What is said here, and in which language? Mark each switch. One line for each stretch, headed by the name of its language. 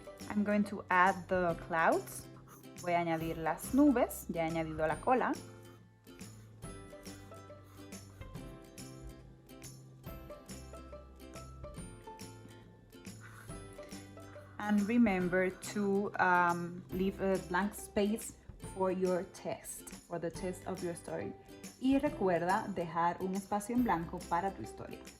English: I'm going to add the clouds.
Spanish: Voy a añadir las nubes, ya he añadido la cola.
English: And remember to leave a blank space for your text, for the text of your story.
Spanish: Y recuerda dejar un espacio en blanco para tu historia.